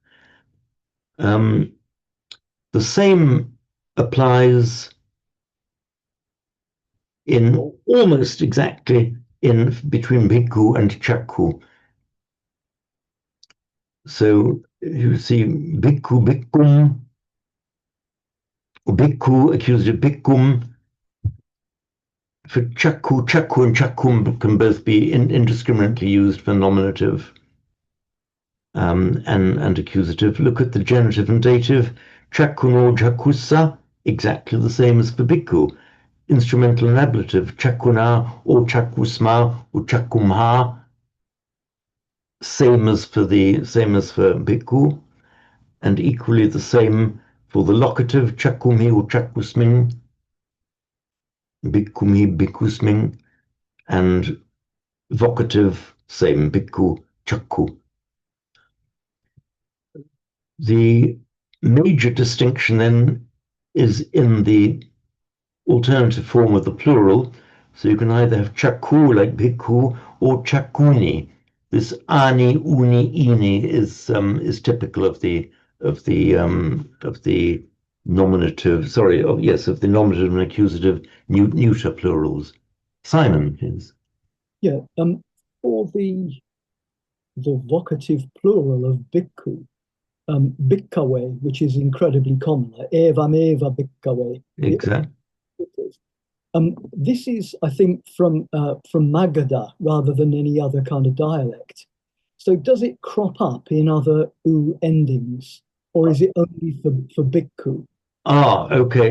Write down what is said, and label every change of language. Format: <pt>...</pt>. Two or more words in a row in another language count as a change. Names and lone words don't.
<en>The same applies in almost exactly in between bhikkhu and chakku. So you see</en> <pi>bhikkhu, bhikkhu, bhikkhu,</pi> <en>accusative bhikkhum. For</en> <pi>chakku, chakku</pi> <en>and chakkum can both be indiscriminately used for nominative and accusative. Look at the genitive and dative.</en> <pi>Chakkuno, chakkusa,</pi> <en>exactly the same as for bhikkhu. Instrumental and ablative. Chakkuna or chakkusma or chakkumha, same as for bhikkhu, and equally the same for the locative.</en> <pi>Chakkumhi or chakkusmin, bhikkumi, bhikksusmin,</pi> <en>and vocative, same,</en> <pi>bhikkhu, chakku.</pi> <en>The major distinction then is in the alternative form of the plural. So you can either have chakku like bhikkhu or chakkuni. This ani, uni, ini is typical of the nominative. Of the nominative and accusative neuter plurals. Simon, please. Yeah. For the vocative plural of bhikkhu, bhikkave, which is incredibly common, like</en> <pi>evam eva bhikkave.</pi> <en>Exactly. This is, I think, from Magadha rather than any other kind of dialect. So does it crop up in other u endings, or is it only for bhikkhu? Okay.</en>